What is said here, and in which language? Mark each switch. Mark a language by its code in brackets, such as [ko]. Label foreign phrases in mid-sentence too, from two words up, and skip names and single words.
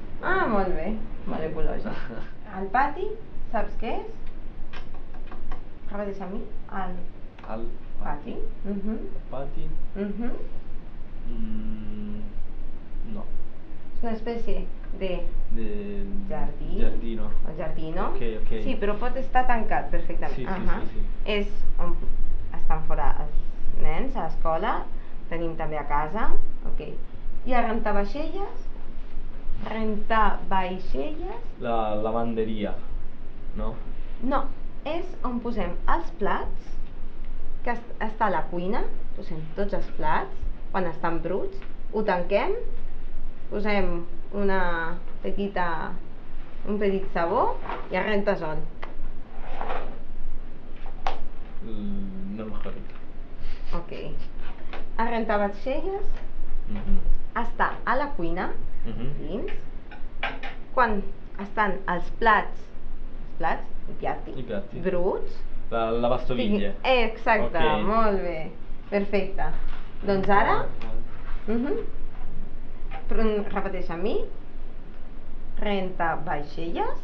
[ca] Molt bé. Molt ecològic. Al pati, saps què és? Repeteix a mi. Al pati. Pati. No. És una espècie de jardí. [it] Giardino. O giardino. [ca] Ok. Sí, però pot estar tancat perfectament. Sí. És on estan fora els nens a l'escola, tenim també a casa. Ok. I a rentar vaixelles? La lavanderia, no? No, és on posem els plats, que està a la cuina, posem tots els plats, quan estan bruts, ho tanquem, posem un petit sabó i es renta sol. [es] No me acuerdo. [ca] Ok. A rentar vaixelles està a la cuina, dins, quan estan els plats, i piatti, bruts. [it] La lavastoviglie. [ca] Exacte, molt bé, perfecte. Doncs ara, repeteix amb mi, renta vaixelles.